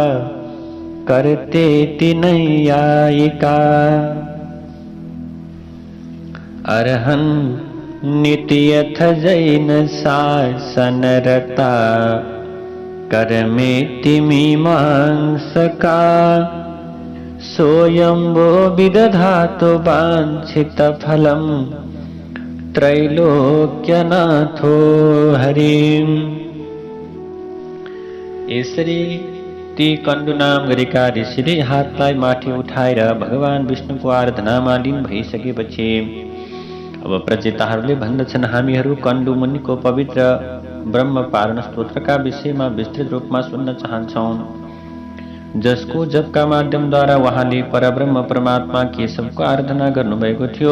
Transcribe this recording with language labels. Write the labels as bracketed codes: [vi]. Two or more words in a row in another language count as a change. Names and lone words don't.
[sa] कर्तेति नैयायिका अर्हन् नित्यथ जैन शासनरता कर्मेति मीमांसका सोऽयंवो विदधातु वाञ्छितफलं त्रैलोक्यनाथो हरिम्। [ne] यसरी ती कण्डु नाम गरेका ऋषिले हातलाई माथि उठाएर भगवान विष्णुको आराधनामा लीन भइसकेपछि अब प्रचेताहरूले भन्दछन्, हामीहरू कण्डु मुनिको पवित्र ब्रह्म पारण स्तोत्रका विषयमा विस्तृत रूपमा सुन्न चाहन्छौँ, जसको जपका माध्यमद्वारा उहाँले परब्रह्म परमात्मा केशवको आराधना गर्नुभएको थियो।